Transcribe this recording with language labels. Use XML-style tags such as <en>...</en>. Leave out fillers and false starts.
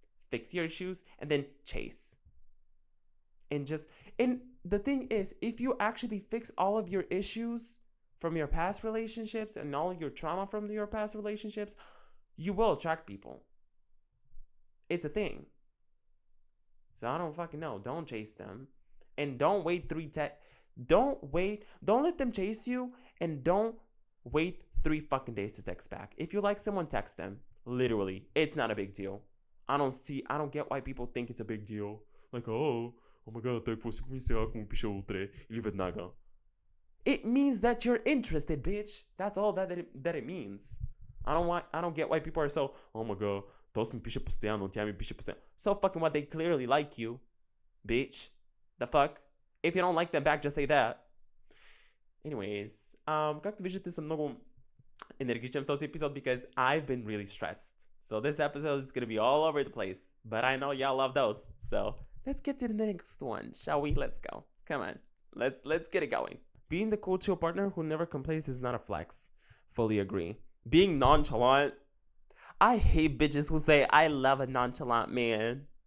<en>Fix your issues and then chase. And the thing is, if you actually fix all of your issues from your past relationships and all of your trauma from your past relationships, you will attract people. It's a thing. So I don't fucking know. Don't chase them. And don't wait don't let them chase you, and don't wait 3 fucking days to text back. If you like someone, text them. Literally. It's not a big deal. I don't get why people think it's a big deal. Like, oh my god,</en> <bg>той какво си помисля, ако му пиша утре или веднага.</bg> <en>It means that you're interested, bitch. That's all that it means. I don't get why people are so, oh my god,</en> <bg>този ми пише постоянно, тя ми пише постоянно.</bg> <en>So fucking what, they clearly like you, bitch. The fuck? If you don't like them back, just say that.</en> <bg>Anyways, както виждате, съм много енергичен в този епизод</bg> <en>because I've been really stressed. So this episode is gonna be all over the place. But I know y'all love those. So let's get to the next one, shall we? Let's go. Come on. Let's get it going. Being the cool, chill partner who never complains is not a flex. Fully agree. Being nonchalant. I hate bitches who say, I love a nonchalant man.</en>